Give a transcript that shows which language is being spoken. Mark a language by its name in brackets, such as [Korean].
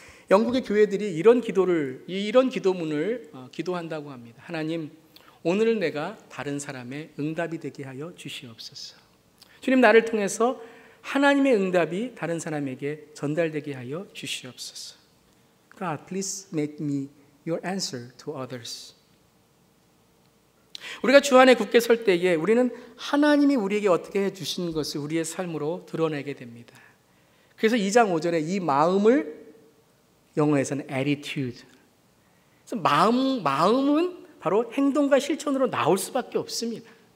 [Korean] 영국의 교회들이 이런 기도문을 기도한다고 합니다. 하나님, 오늘 내가 다른 사람의 응답이 되게 하여 주시옵소서. 주님, 나를 통해서 하나님의 응답이 다른 사람에게 전달되게 하여 주시옵소서. [English] God, please make me your answer to others. [Korean] 우리가 주 안에 굳게 설 때에 우리는 하나님이 우리에게 어떻게 해주신 것을 우리의 삶으로 드러내게 됩니다. 그래서 2장 5절에 이 마음을 영어에서는 attitude. 그래서 마음은 바로 행동과 실천으로 나올 수밖에 없습니다.